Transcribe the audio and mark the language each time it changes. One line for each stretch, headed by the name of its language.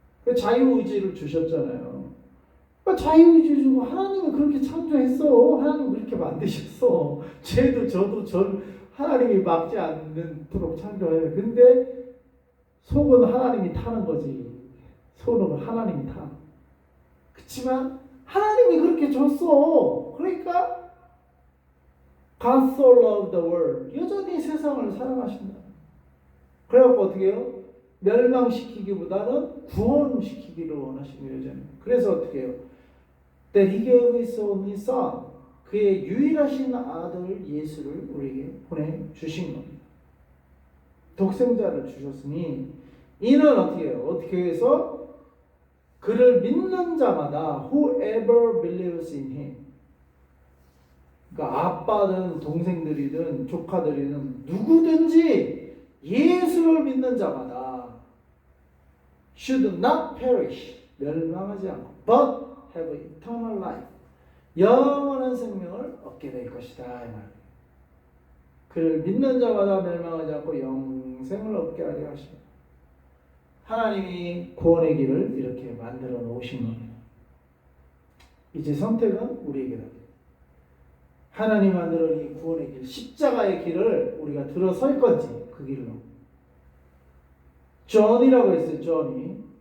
Korean: 그 자유의지를 주셨잖아요. 그러니까 자유의지 주고 하나님은 그렇게 창조했어. 하나님 그렇게 만드셨어. 쟤도 저도 하나님이 막지 않도록 창조해요. 근데 속은 하나님이 타는 거지. 속은 하나님이 타. 그렇지만 하나님이 그렇게 줬어. 그러니까
English: God so loved the world.
Korean: 여전히 세상을 사랑하신다. 그래갖고 어떻게 해요? 멸망시키기보다는 구원시키기를 원하시는 거예요. 여전히. 그래서 어떻게 해요?
English: That he gave his only son.
Korean: 그의 유일하신 아들 예수를 우리에게 보내주신 겁니다. 독생자를 주셨으니 이는 어떻게 해요? 어떻게 해서 그를 믿는 자마다
English: whoever believes in him.
Korean: 그러니까 아빠든 동생들이든 조카들이든 누구든지 예수를 믿는 자마다
English: should not perish.
Korean: 멸망하지 않고
English: but have eternal life.
Korean: 영원한 생명을 얻게 될 것이다. 이 말이에요. 그를 믿는 자마다 멸망하지 않고 영생을 얻게 하려 하십니다. 하나님이 구원의 길을 이렇게 만들어 놓으신 겁니다. 이제 선택은 우리에게 다. 하나님 만들어 놓은 구원의 길, 십자가의 길을 우리가 들어설 건지 그 길로. 존이라고 했어요. 존이.